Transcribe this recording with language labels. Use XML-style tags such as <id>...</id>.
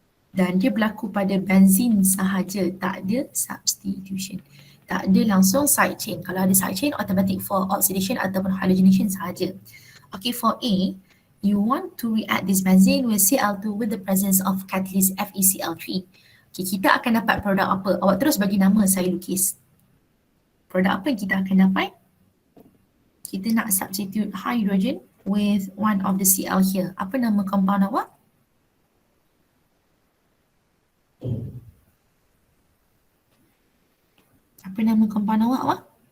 <ms>Dan dia berlaku pada benzene sahaja, tak ada substitution. Tak ada langsung side chain. Kalau ada side chain, automatic for oxidation ataupun halogenation sahaja.</ms> <en>Okay, for A, you want to react this benzene with Cl2 with the presence of catalyst FeCl3.</en> <ms>Okay, kita akan dapat produk apa? Awak terus bagi nama, saya lukis. Produk apa yang kita akan dapat? Kita nak</ms> <en>substitute hydrogen with one of the Cl here.</en> <ms>Apa nama compound awak? Apa nama compound awak?</ms>